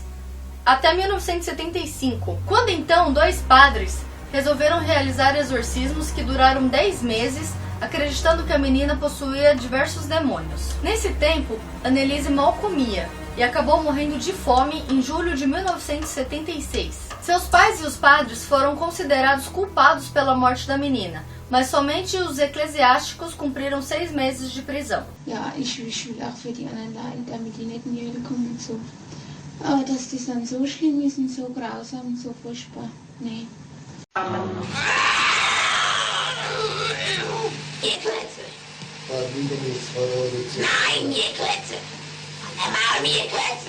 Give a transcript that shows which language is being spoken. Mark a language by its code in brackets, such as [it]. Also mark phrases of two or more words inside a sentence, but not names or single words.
[pt] Até 1975, quando então 2 padres resolveram realizar exorcismos que duraram 10 meses, acreditando que a menina possuía diversos demônios. Nesse tempo, Anneliese mal comia e acabou morrendo de fome em julho de 1976. Seus pais e os padres foram considerados culpados pela morte da menina, mas somente os eclesiásticos cumpriram 6 meses de prisão. [de] Ja, ich will auch für die anderen Leute, damit die nicht in die Hölle kommen und so. Aber dass das dann so schlimm ist und so grausam und so furchtbar, nee. Gekletze. Nein, Gekletze. Einmal mir Gekletze.